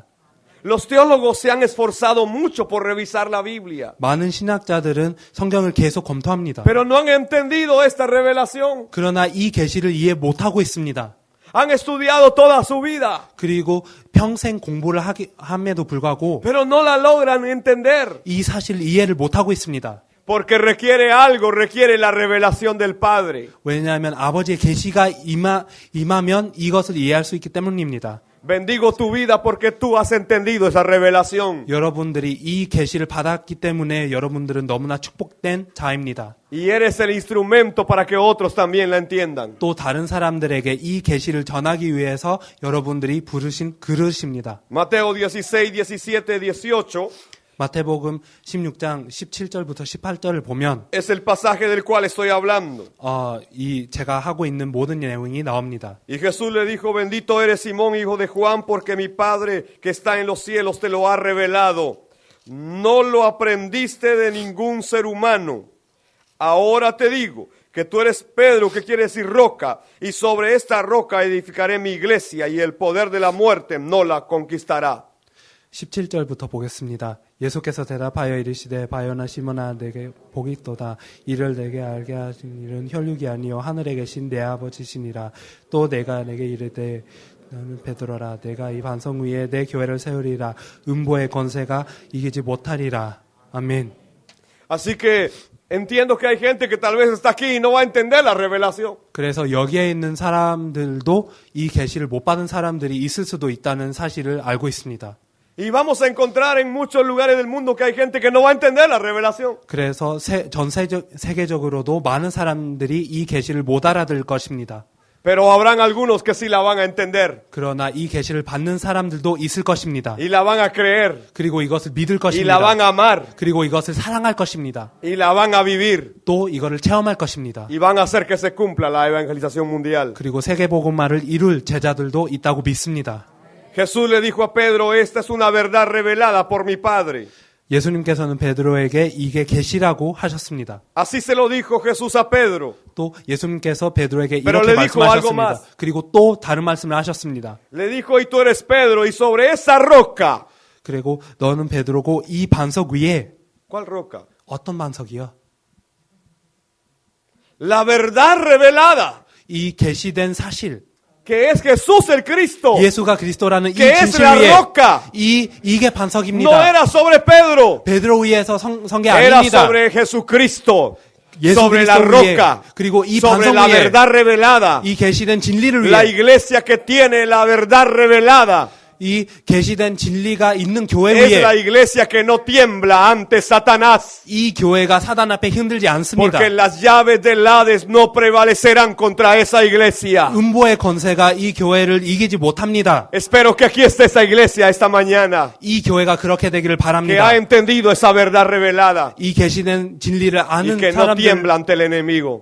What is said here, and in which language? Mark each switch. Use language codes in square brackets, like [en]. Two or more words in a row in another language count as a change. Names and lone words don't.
[es] Los teólogos se han esforzado mucho por revisar la Biblia, [ko] 많은 신학자들은 성경을 계속 검토합니다. [es] pero no han entendido esta revelación. [ko] 그러나 이 계시를 이해 못하고 있습니다. [es] Han estudiado toda su vida, [ko] 그리고 평생 공부를 함에도 불구하고 [es] pero no la logran entender, [ko] 이 사실을 이해를 못하고 있습니다. [es] porque requiere algo, requiere la revelación del Padre. [ko] 왜냐하면 아버지의 계시가 임하면 이것을 이해할 수 있기 때문입니다. [es] Bendigo tu vida porque tú has entendido esa revelación. [ko] 여러분들이 이 계시를 받았기 때문에 여러분들은 너무나 축복된 자입니다. [es] Y eres el instrumento para que otros también la entiendan. [ko] 또 다른 사람들에게 이 계시를 전하기 위해서 여러분들이 부르신 그릇입니다. [es] Mateo 16, 17, 18 [ko] 마태복음 16장 17절부터 18절을 보면 [es] es el pasaje del cual estoy hablando. [ko] 이 제가 하고 있는 모든 내용이 나옵니다. [es] Y Jesús le dijo, bendito eres Simón, hijo de Juan, porque mi Padre que está en los cielos te lo ha revelado. No lo aprendiste de ningún ser humano. Ahora te digo que tú eres Pedro, que quiere decir roca, y sobre esta roca edificaré mi iglesia, y el poder de la muerte no la conquistará. [ko] 17절부터 보겠습니다. 예수께서 대답하여 이르시되 바요나 시몬아 내게 복이 있도다. 이를 내게 알게 하신 일은 혈육이 아니요 하늘에 계신 내 아버지시니라. 또 내가 내게 이르되 너는 베드로라. 내가 이 반석 위에 내 교회를 세우리라. 음보의 권세가 이기지 못하리라. 아멘. [es] Así que entiendo que hay gente que tal vez está aquí y no va a entender la revelación. [ko] 그래서 여기에 있는 사람들도 이 계시를 못 받은 사람들이 있을 수도 있다는 사실을 알고 있습니다. [es] Y vamos a encontrar en muchos lugares del mundo que hay gente que no va a entender la revelación. [ko] 그래서 세계적으로도 많은 사람들이 이 계시를 못 알아들 것입니다. [es] Pero habrán algunos que sí la van a entender. [ko] 그러나 이 계시를 받는 사람들도 있을 것입니다. [es] Y la van a creer. [ko] 그리고 이것을 믿을 [es] Y la van [ko] 것입니다. [es] a amar. [ko] 그리고 이것을 사랑할 것입니다. [es] Y la van a vivir. [ko] 또 이거를 체험할 것입니다. [es] Y van a hacer que se cumpla la evangelización mundial. [ko] 그리고 세계복음화를 이룰 제자들도 있다고 믿습니다. [es] Jesús le dijo a Pedro, esta es una verdad revelada por mi Padre. [ko] 예수님께서는 베드로에게 이게 계시라고 하셨습니다. [es] Así se lo dijo Jesús a Pedro. [ko] 또 예수님께서 베드로에게 [es] Pero [ko] 이렇게 [es] le dijo algo [ko] 말씀하셨습니다. [es] más. [ko] 그리고 또 다른 말씀을 하셨습니다. [es] Le dijo, y tú eres Pedro, y sobre esa roca. [ko] 그리고 너는 베드로고 이 반석 위에 [es] ¿Cuál roca? [ko] 어떤 반석이요? [es] La verdad revelada, [ko] 이 계시된 사실, [es] que es Jesús el Cristo. [ko] 예수가 그리스도라는 이 [es] Que es [ko] 진실 [es] la [ko] 위에 [es] roca. [ko] 이게 [es] No [ko] 반석입니다. [es] era sobre Pedro, [ko] 베드로 위에서 선 게 [es] era [ko] 아닙니다. [es] sobre Jesucristo, [ko] 예수 [es] sobre la [ko] 그리스도 위에, [es] roca, [ko] 그리고 이 [es] sobre [ko] 반석 [es] la [ko] 위에 [es] verdad revelada. [ko] 이 계시된 진리를 [es] La [ko] 위해 [es] iglesia que tiene la verdad revelada [ko] 이 계시된 진리가 있는 교회 [es] es la [ko] 위에 [es] iglesia que no tiembla ante Satanás. [ko] 이 교회가 사단 앞에 흔들지 않습니다. [es] Porque las llaves del Hades no prevalecerán contra esa iglesia. [ko] 음보의 권세가 이 교회를 이기지 못합니다. [es] Espero que aquí esté esa iglesia esta mañana, [ko] 이 교회가 그렇게 되기를 [es] que [ko] 바랍니다. [es] ha entendido esa verdad revelada [ko] 이 계시된 진리를 [es] y [ko] 아는 [es] que no tiembla ante el enemigo,